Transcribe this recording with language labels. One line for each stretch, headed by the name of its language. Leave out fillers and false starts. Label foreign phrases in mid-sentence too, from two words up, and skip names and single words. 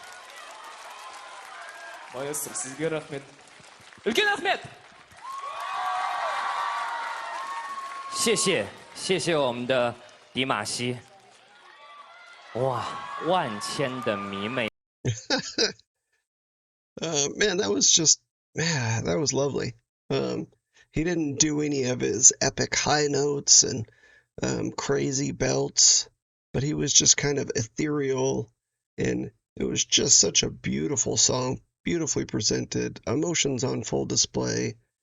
Kazakh: Маэстро, сізге рахмет. Үлкен рахмет.
Chinese: 谢谢我们的迪玛希。哇，万千的迷妹。
English: Man, that was lovely. He didn't do any of his epic high notes and crazy belts, but he was just kind of ethereal, and it was just such a beautiful song, beautifully presented, emotions on full display.